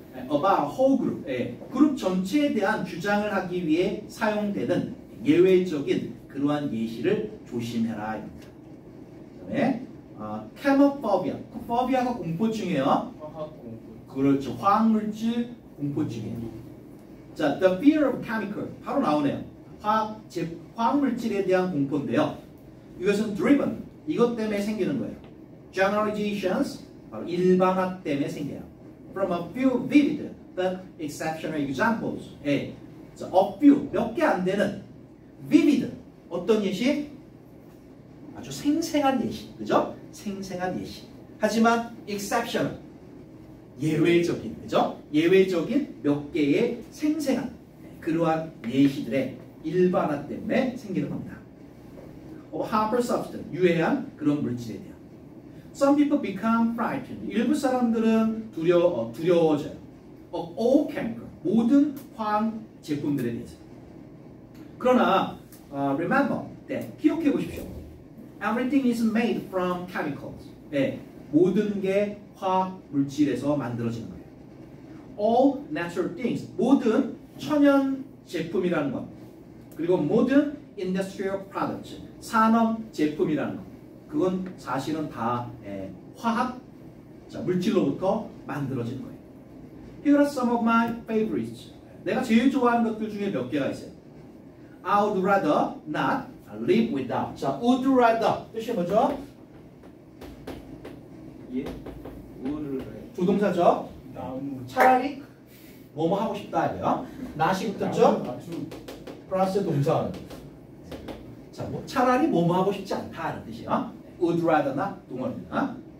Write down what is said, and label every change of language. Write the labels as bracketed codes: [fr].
[en] about whole group [ko] 그룹 전체에 대한 주장을 하기 위해 사용되는 예외적인 그러한 예시를 조심해라. 그다음에 camophobia, phobia가 공포증이에요. 화학 공포. 그렇죠. 화학물질 공포증이에요. [en] 자, the fear of chemical [ko] 바로 나오네요. 화학물질에 대한 공포인데요. 이것은 driven 이것 때문에 생기는 거예요. generalizations 바로 일반화 때문에 생겨요. [en] From a few vivid but exceptional examples. [ko] 자, a few 몇 개 안 되는 vivid 어떤 예시? 아주 생생한 예시, 그죠? 생생한 예시. 하지만 exceptional 예외적인, 그죠? 예외적인 몇 개의 생생한 그러한 예시들의 일반화 때문에 생기는 겁니다. harmful substance, 유해한 그런 물질에 대한. [en] Some people become frightened. [ko] 일부 사람들은 두려워져요. [en] Of all chemical, [ko] 모든 화학 제품들에 대해서. 그러나 [en] remember that [ko] 기억해 보십시오. [en] Everything is made from chemicals. [ko] 모든 게 화학 물질에서 만들어지는 거예요. [en] All natural things, [ko] 모든 천연 제품이라는 것. 그리고 모든 [en] industrial products, [ko] 산업 제품이라는 것. 그건 사실은 다 화학 물질로부터 만들어진 거예요. [en] Here are some of my favorites. [ko] 내가 제일 좋아하는 것들 중에 몇 개가 있어요. [en] I would rather not live without. [ko] 자, would rather 뜻이 뭐죠? 예? 우를 조동사죠. 나무. 차라리 뭐뭐 하고 싶다 이거요. not이 붙었죠? 플러스 동사. 자, 뭐 차라리 뭐뭐 하고 싶지 않다는 뜻이에요. would rather나 동원입니다.